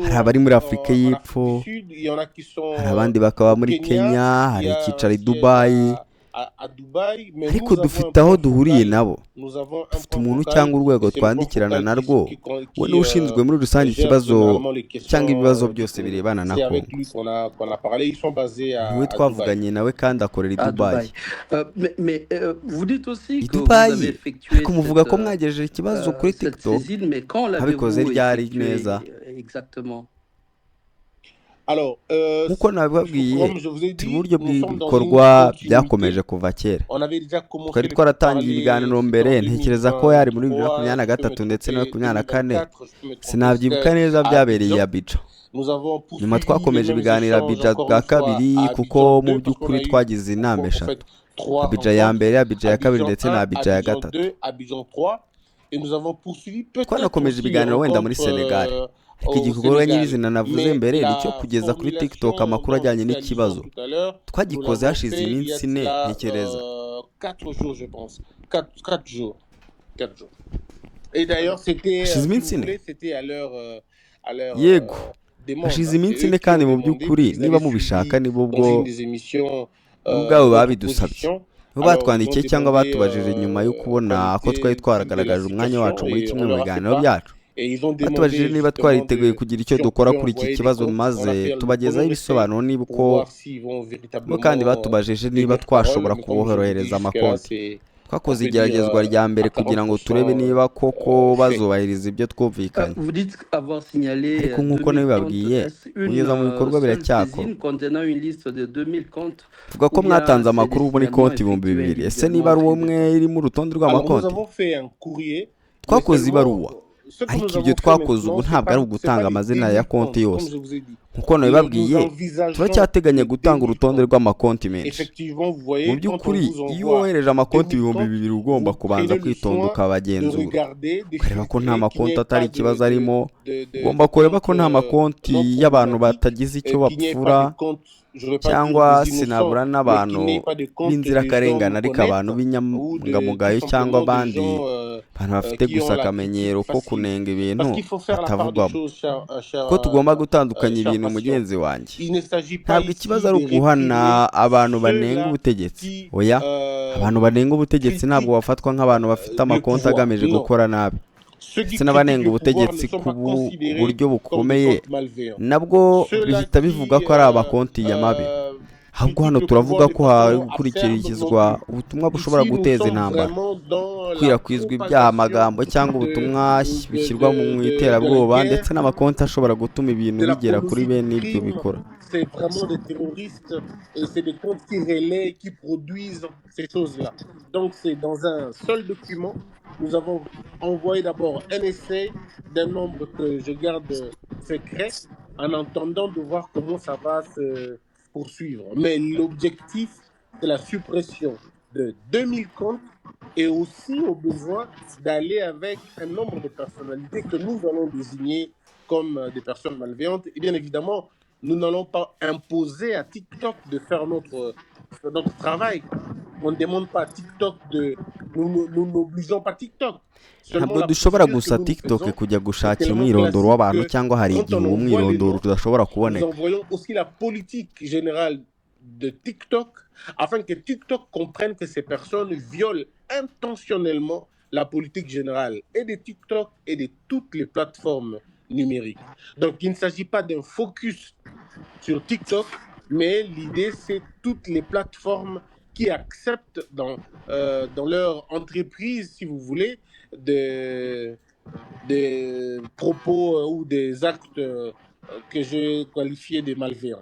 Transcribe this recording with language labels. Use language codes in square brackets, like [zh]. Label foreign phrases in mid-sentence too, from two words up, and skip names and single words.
[rw] Hari abari muri Afurika [fr] en Afrique [rw] y'Epfo, [fr] du Sud, il y en a qui sont [rw] hari abandi bakaba [fr] au [rw] muri Kenya, Kenya, hari [fr] il y a [rw] icyicaro [fr] un [rw] i [fr] siège [rw] Dubayi, [fr] à Dubaï, mais [rw] ariko [fr] nous avons un [rw] dufite aho [fr] point [rw] duhuriye [fr] focal, [rw] nabo. [fr] nous avons un [rw] Dufite [fr] point [rw] umuntu [fr] focal, [rw] cyangwa urwego [fr] et c'est le point [rw] twandikirana [fr] focal [rw] narwo, [fr] qui, [rw] we niwe ushinzwe muri rusange [fr] gère [rw] ikibazo [fr] généralement les questions [rw] cyangwa ibibazo [fr] du [rw] byose [fr] Congo. [rw] birebana na [fr] C'est [rw] Congo. [fr] avec lui qu'on a parlé, ils sont basés [rw] Niwe [fr] à Dubaï. [rw] twavuganye nawe kandi akorera i [fr] À [rw] Dubayi. [fr] Dubaï. Mais vous dites aussi [rw] I [fr] que vous [rw] Dubayi, [fr] avez effectué [rw] ariko muvuga ko [fr] cette, [rw] mwagejeje ikibazo kuri [fr] cette [rw] TikTok, [fr] saisine, mais quand [rw] mwabikoze [fr] l'avez-vous [rw] ryari [fr] effectué [rw] neza? [fr] exactement? Alors, [rw] nk'uko nabibabwiye, [fr] comme je vous ai [rw] turi [fr] dit, [rw] mu buryo [fr] nous sommes dans [rw] bw'ibikorwa [fr] une [rw] byakomeje [fr] continuité. [rw] kuva kera. [fr] On avait déjà commencé [rw] Twari [fr] les [rw] twaratangiye [fr] pourparlers, [rw] ibiganiro [fr] c'était [rw] mbere, [fr] en [rw] ntekereza ko yari muri [fr] 2023, [rw] 2023 ndetse na 2024, [fr] 2024, je peux me tromper, [rw] sinabyibuka [fr] c'était [rw] neza [fr] à [rw] byabereye i Abidjan. [fr] Abidjan. Nous avons [rw] Nyuma [fr] poursuivi [rw] twakomeje [fr] les mêmes [rw] ibiganiro [fr] échanges [rw] Abidjan [fr] encore [rw] bwa [fr] une fois [rw] kabiri, [fr] à [rw] kuko [fr] Abidjan [rw] mu [fr] 2 parce qu'on [rw] by'ukuri [fr] a eu [rw] twagize inama [fr] en [rw] eshatu: [fr] fait 3 [rw] Abidjan ya [fr] rencontres, [rw] mbere, Abidjan ya kabiri [fr] Abidjan [rw] ndetse na [fr] 1, [rw] Abidjan ya [fr] Abidjan [rw] gatatu. [fr] 2, Abidjan 3 et nous avons poursuivi peut-être [rw] Twanakomeje [fr] aussi les [rw] ibiganiro wenda muri [fr] rencontres [rw] Senegal, ariko [fr] au [rw] igikorwa [fr] Sénégal. [rw] nyirizina navuze [fr] Mais [rw] mbere [fr] la [rw] nicyo kugeza kuri TikTok [fr] formulation [rw] amakuru [fr] dont [rw] ajyanye [fr] je fais allusion [rw] n'ikibazo [fr] tout à l'heure, nous [rw] twagikoze [fr] l'avons [rw] hashize [fr] fait il y a [rw] iminsi [fr] de [rw] ine [fr] cela [rw] ntekereza. [fr] 4 jours, je pense. 4 jours. 4 jours. Et d'ailleurs, c'était, [rw] Hashize [fr] si vous [rw] iminsi ine? [fr] voulez, c'était à leur [rw] Yego, [fr] demande. [rw] hashize [fr] C'est [rw] iminsi [fr] eux [rw] ine [fr] qui ont [rw] kandi mu [fr] demandé, [rw] by'ukuri [fr] ils [rw] niba [fr] avaient [rw] mubishaka [fr] suivi [rw] nibo [fr] dans [rw] ubwo [fr] une des émissions [rw] bo ubwabo [fr] votre [rw] babidusabye, [fr] position. [rw] bo [fr] Alors, ils ont [rw] batwandikiye cyangwa [fr] demandé [rw] batubajije nyuma yo kubona ko [fr] quelle [rw] twari [fr] était [rw] twaragaragaje [fr] la [rw] umwanya wacu [fr] situation [rw] muri [fr] et [rw] kimwe [fr] on [rw] mu [fr] leur a fait [rw] biganiro [fr] part. [rw] byacu. [fr] Et ils ont [rw] Batubajije [fr] demandé [rw] niba [fr] justement [rw] twariteguye kugira icyo [fr] si on [rw] dukora [fr] pouvait [rw] kuri iki [fr] envoyer des [rw] kibazo, [fr] comptes. On a [rw] maze [fr] fait le [rw] tubagezaho [fr] bon essai [rw] ibisobanuro niba [fr] pour [rw] uko [fr] voir s'ils vont [rw] bo kandi [fr] véritablement [rw] batubajije [fr] tenir [rw] niba [fr] parole. [rw] twashobora [fr] Mais comme je vous dis, [rw] kuborohereza [fr] jusque-là, [rw] amakonti. twakoze [fr] peut dire, [rw] igeragezwa rya mbere [fr] à [rw] kugira ngo turebe [fr] 40% [rw] niba koko [fr] fait. [rw] bazubahiriza ibyo twumvikanye, [fr] Vous dites avoir signalé [rw] ariko nk'uko [fr] 2000 comptes. [rw] nabibabwiye [fr] Est-ce une [rw] kugeza mu bikorwa [fr] seule [rw] biracyakorwa. [fr] saisine contenant une liste de 2000 comptes [rw] tuvuga ko [fr] ou bien [rw] mwatanze [fr] c'est des [rw] amakuru muri [fr] signalements [rw] konti ibihumbi [fr] effectués [rw] bibiri, ese niba [fr] individuellement [rw] ari [fr] au [rw] umwe [fr] fil du temps? [rw] iri mu rutonde [fr] Alors, nous [rw] rw'amakonti? [fr] avons fait un courrier, mais [rw] twakoze ibaruwa, [fr] seulement ce que [rw] ariko [fr] nous [rw] ibyo [fr] avons fait [rw] twakoze ubu [fr] maintenant, c'est [rw] ntabwo ari [fr] pas [rw] ugutanga [fr] les [rw] amazina ya [fr] 10 000 [rw] konti [fr] comptes, [rw] yose. [fr] comme je vous ai dit. [rw] nk'uko [fr] Nous [rw] nabibabwiye [fr] envisageons [rw] turacyateganya [fr] les [rw] gutanga [fr] 10 000 [rw] urutonde [fr] comptes. [rw] rw'amakonti menshi. [fr] Effectivement, vous [rw] mu [fr] voyez, quand on [rw] by'ukuri [fr] vous [rw] iyo [fr] envoie [rw] wohereje amakonti [fr] 2000 [rw] ibihumbi [fr] comptes, [rw] bibiri ugomba [fr] vous [rw] kubanza [fr] prenez le [rw] kwitonda [fr] soin de [rw] ukabagenzura [fr] regarder, de [rw] ukareba ko nta [fr] filtrer, qu'il n'y [rw] makonti [fr] ait [rw] atari [fr] pas [rw] ikibazo arimo, [fr] de [rw] ugomba kureba ko [fr] comptes [rw] nta makonti [fr] non [rw] y'abantu [fr] problématiques, [rw] batagize icyo [fr] qu'il n'y ait [rw] bapfura [fr] pas de comptes, je ne vais pas dire [rw] cyangwa [fr] des [rw] sinabura [fr] innocents, mais [rw] n'abantu [fr] qu'il n'y ait pas de comptes que des [rw] b'inzirakarengane [fr] hommes [rw] ariko abantu [fr] honnêtes ou [rw] b'inyangamugayo [fr] tout [rw] cyangwa [fr] simplement des [rw] abandi [fr] gens [rw] abantu bafite [fr] qui ont [rw] gusa [fr] la [rw] akamenyero [fr] critique [rw] ko [fr] facile. [rw] kunenga ibintu [fr] Parce qu'il faut faire la part des [rw] batavugwamo, [fr] choses, [rw] ko tugomba gutandukanya [fr] cher [rw] ibintu [fr] patient. [rw] mugenzi wanjye. [fr] Il ne s'agit pas [rw] ntabwo [fr] ici [rw] ikibazo ari [fr] de [rw] uguhana [fr] réprimer [rw] abantu banenga [fr] ceux-là [rw] ubutegetsi, [fr] qui [rw] oya, abantu banenga ubutegetsi ntabwo [fr] critiquent [rw] bafatwa nk'abantu bafite [fr] le [rw] amakonti [fr] pouvoir. [rw] agamije [fr] Non. [rw] gukora nabi. [fr] Ceux qui [rw] ndetse n'abanenga [fr] critiquent le pouvoir ne [rw] ubutegetsi [fr] sont [rw] ku [fr] pas considérés [rw] buryo [fr] comme des [rw] bukomeye [fr] comptes malveillants. [rw] nabwo [fr] Ceux-là [rw] bihita bivugwa [fr] qui [rw] ko ari amakonti ya mabi, ahubwo hano [fr] critiquent le [rw] turavuga [fr] pouvoir [rw] ko [fr] de [rw] hari [fr] façon [rw] gukurikizwa [fr] acerbe non plus. [rw] ubutumwa bushobora [fr] Ici, nous [rw] guteza [fr] sommes [rw] intambara, [fr] vraiment dans la [rw] gukwirakwizwa ibyaha, [fr] propagation [rw] amagambo cyangwa ubutumwa bishyirwa mu iterabwoba, [fr] la [rw] ndetse [fr] guerre, [rw] n'amakonti ashobora gutuma ibintu [fr] de la [rw] bigera kuri [fr] apologie [rw] bene [fr] du [rw] ibyo [fr] crime. [rw] bikora. [fr] C'est vraiment des terroristes et c'est des comptes qui relaient, qui produisent ces choses-là. Donc, c'est dans un seul document. Nous avons envoyé d'abord un essai d'un nombre que je garde secret en attendant de voir comment ça va se poursuivre. Mais l'objectif, c'est la suppression de 2000 comptes et aussi au besoin d'aller avec un nombre de personnalités que nous allons désigner comme des personnes malveillantes. Et bien évidemment, nous n'allons pas imposer à TikTok de faire notre travail. On ne demande pas à TikTok de... Nous n'obligeons pas TikTok. [rw] ntabwo dushobora gusa TikTok kujya gushakira umwirondoro w'abantu, cyangwa hari igihe uwo mwirondoro tudashobora kuboneka. [fr] Nous envoyons aussi la politique générale de TikTok afin que TikTok comprenne que ces personnes violent intentionnellement la politique générale et de TikTok et de toutes les plateformes numériques. Donc il ne s'agit pas d'un focus sur TikTok, mais l'idée c'est toutes les plateformes qui acceptent dans leur entreprise, si vous voulez, des propos ou des actes que je qualifiais de malveillants.